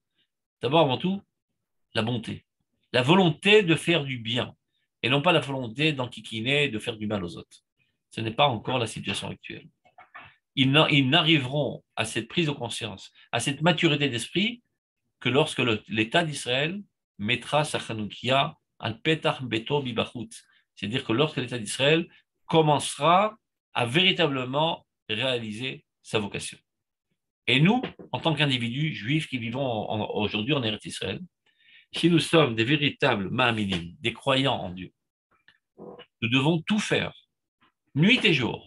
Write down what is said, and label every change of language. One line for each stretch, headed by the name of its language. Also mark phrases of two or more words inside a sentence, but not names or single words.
French: D'abord, avant tout, la bonté, la volonté de faire du bien, et non pas la volonté d'enquiquiner, de faire du mal aux autres. Ce n'est pas encore la situation actuelle. Ils n'arriveront à cette prise de conscience, à cette maturité d'esprit, que lorsque l'État d'Israël mettra sa
Hebrew: חנוכיה על פתח ביתו בחוץ,
French: c'est-à-dire que lorsque l'État d'Israël commencera à véritablement réaliser sa vocation. Et nous, en tant qu'individus juifs qui vivons aujourd'hui en Eretz Israël, si nous sommes des véritables ma'aminim, des croyants en Dieu, nous devons tout faire, nuit et jour.